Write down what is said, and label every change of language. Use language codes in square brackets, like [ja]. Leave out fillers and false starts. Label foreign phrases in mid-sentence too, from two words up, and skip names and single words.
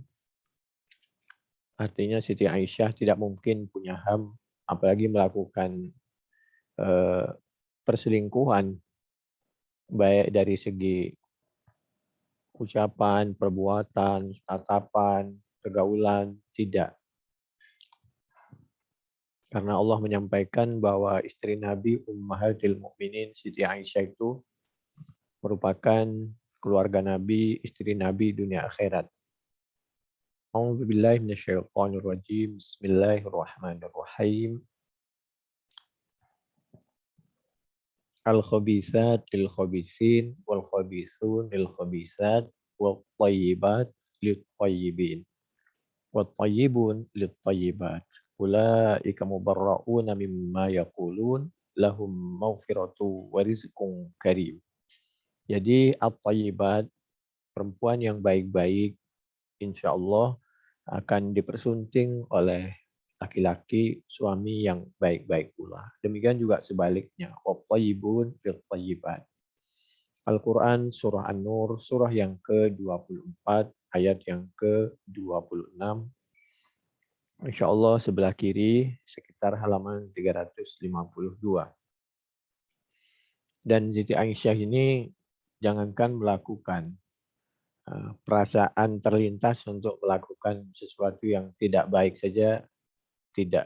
[id] Artinya Siti Aisyah tidak mungkin punya ham, apalagi melakukan perselingkuhan, baik dari segi ucapan, perbuatan, tatapan, pergaulan, tidak. Karena Allah menyampaikan bahwa istri Nabi [ar] أمهات المؤمنين [id] Siti Aisyah itu merupakan keluarga Nabi, istri Nabi dunia akhirat. [ar] أعوذ بالله من الشيطان الرجيم. بسم الله الرحمن الرحيم. الخبيثات للخبيثين والخبيثون للخبيثات والطيبات للطيبين والطيبون للطيبات. أولئك مبرءون مما يقولون لهم مغفرة ورزق كريم. [id] Jadi at-thayyibat, perempuan yang baik-baik, insya Allah akan dipersunting oleh laki-laki suami yang baik-baik pula. Demikian juga sebaliknya. [ar] والطيبون للطيبات. [id] Al-Quran Surah An-Nur, surah yang ke-24, ayat yang ke-26. [ar] إن شاء الله [id] sebelah kiri, sekitar halaman 352. Dan Siti Aisyah ini jangankan melakukan, perasaan terlintas untuk melakukan sesuatu yang tidak baik saja tidak.